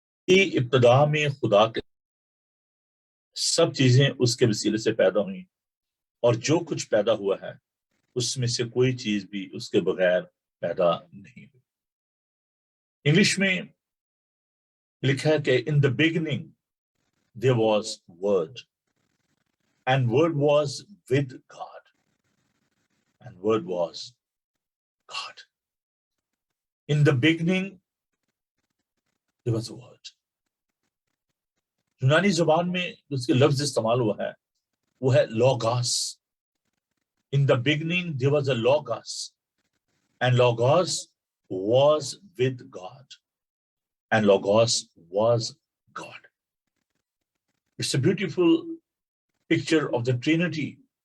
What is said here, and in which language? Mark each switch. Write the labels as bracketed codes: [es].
[ur] ابتدا میں خدا کے سب چیزیں اس کے وسیلے سے پیدا ہوئیں، اور جو کچھ پیدا ہوا ہے اس میں سے کوئی چیز بھی اس کے بغیر پیدا نہیں ہوئی۔ انگلش میں لکھا ہے کہ [en] in the beginning there was word and word was with God and word was God. In the beginning there was a word. [ur] یونانی زبان میں اس کے لفظ استعمال ہوا ہے وہ ہے logos. [en] In the beginning there was a logos and logos was with God and logos was God. It's a beautiful picture of the Trinity.